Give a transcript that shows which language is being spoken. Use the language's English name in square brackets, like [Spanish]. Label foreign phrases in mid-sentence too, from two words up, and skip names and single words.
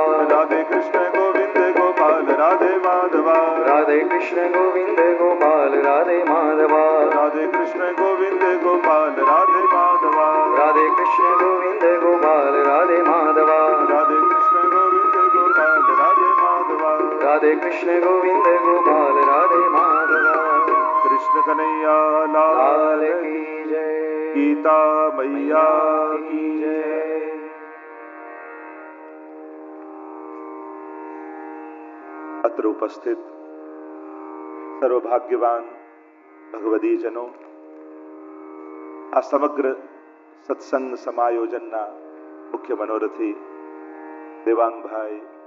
[Hindi] राधे कृष्ण गोविंद गोपाल राधे माधवा राधे कृष्ण गोविंद गोपाल राधे माधवा राधे कृष्ण गोविंद गोपाल राधे माधवा राधे कृष्ण गोविंद गोपाल राधे माधवा राधे कृष्ण राधे कृष्ण गोविंद गोपाल राधे माधव कृष्ण कनैया लाल की जय गीता मैया की जय. [Gujarati] અત્ર ઉપસ્થિત સર્વભાગ્યવાન ભગવદીજનો, આ સમગ્ર સત્સંગ સમાયોજનના મુખ્ય મનોરથી દેવાંગભાઈ